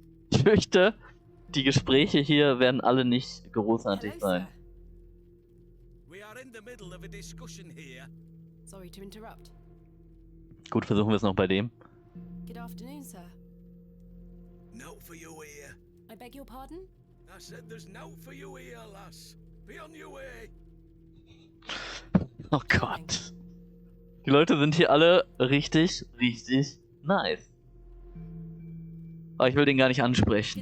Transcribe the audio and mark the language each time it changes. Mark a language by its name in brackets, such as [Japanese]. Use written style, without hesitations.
[German] Ich fürchte, die Gespräche hier werden alle nicht großartig [English] Hello, [German] sein. [English] sir. We are in the middle of a discussion here. Sorry to interrupt. [German] Gut, versuchen wir es noch bei dem. [English] Good afternoon, sir. No for you here. I beg your pardon? I said there's no for you here, lass. Be on your way. [German] Oh Gott. Die Leute sind hier alle richtig, richtig nice. Aber ich will den gar nicht ansprechen.